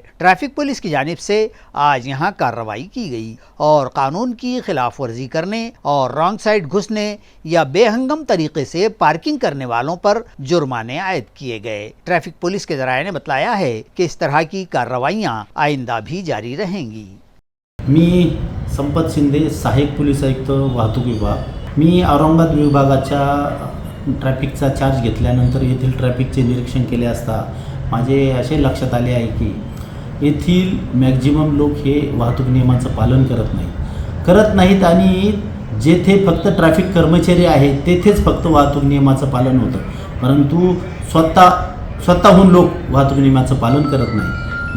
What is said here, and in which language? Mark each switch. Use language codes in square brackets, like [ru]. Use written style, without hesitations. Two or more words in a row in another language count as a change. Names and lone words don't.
[ur] ٹریفک پولیس کی جانب سے آج یہاں کارروائی کی گئی اور قانون کی خلاف ورزی کرنے اور [en] wrong side [ur] گھسنے یا بے ہنگم طریقے سے پارکنگ کرنے والوں پر جرمانے عائد کیے گئے۔ ٹریفک پولیس کے ذرائع نے بتلایا ہے کہ اس طرح کی کارروائیاں آئندہ بھی جاری رہیں گی۔ [mr] मी संपत शिंदे, सहाय्यक पोलीस आयुक्त वाहतूक विभाग। मी औरंगाबाद विभागाच्या ट्रॅफिकचा चार्ज घेतल्यानंतर येथील ट्रॅफिकचे निरीक्षण केले असता माझे असे लक्षात आले आहे की येथील मॅक्झिमम लोक हे वाहतूक नियमांचं पालन करत नाहीत आणि जेथे फक्त ट्रॅफिक कर्मचारी आहेत तेथेच फक्त वाहतूक नियमाचं पालन होतं, परंतु स्वतःहून लोक वाहतूक नियमाचं पालन करत नाही।